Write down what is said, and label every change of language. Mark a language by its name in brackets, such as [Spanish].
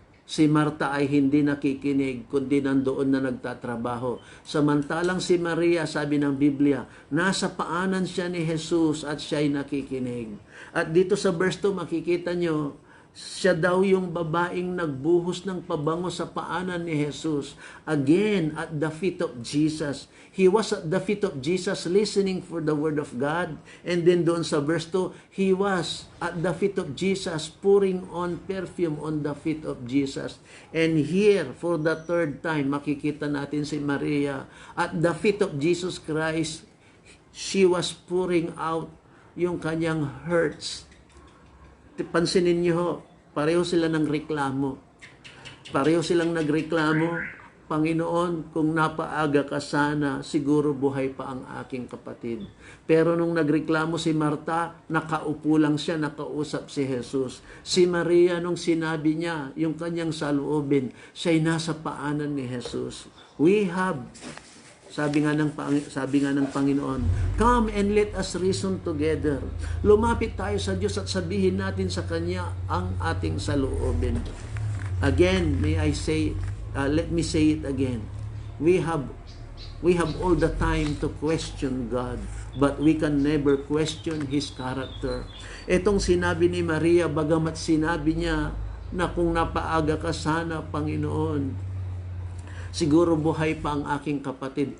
[Filipino] Si Marta ay hindi nakikinig, kundi nandoon na nagtatrabaho. Samantalang si Maria, sabi ng Biblia, nasa paanan siya ni Jesus at siya'y nakikinig. At dito sa verse 2, makikita nyo, siya daw yung babaeng nagbuhos ng pabango sa paanan ni Jesus. [English] Again, at the feet of Jesus. He was at the feet of Jesus listening for the word of God. And then [Filipino] doon sa [English] verse 2, he was at the feet of Jesus pouring on perfume on the feet of Jesus. And here, for the third time, [Filipino] makikita natin si Maria. [English] At the feet of Jesus Christ, she was pouring out [Filipino] yung kanyang [English] hurts. [Filipino] Pansinin niyo ho, pareho sila ng reklamo. Pareho silang nagreklamo, Panginoon, kung napaaga ka sana, siguro buhay pa ang aking kapatid. Pero nung nagreklamo si Marta, nakaupo lang siya, nakausap si Jesus. Si Maria, nung sinabi niya, yung kanyang saloobin, siya'y nasa paanan ni Jesus. [English] We have, [Filipino] sabi nga ng Panginoon, [English] come and let us reason together. [Filipino] Lumapit tayo sa Diyos at sabihin natin sa Kanya ang ating saloobin. [English] Again, let me say it again. We have all the time to question God, but we can never question His character. [Filipino] Itong sinabi ni Maria, bagamat sinabi niya na kung napaaga ka sana, Panginoon, siguro buhay pa ang aking kapatid.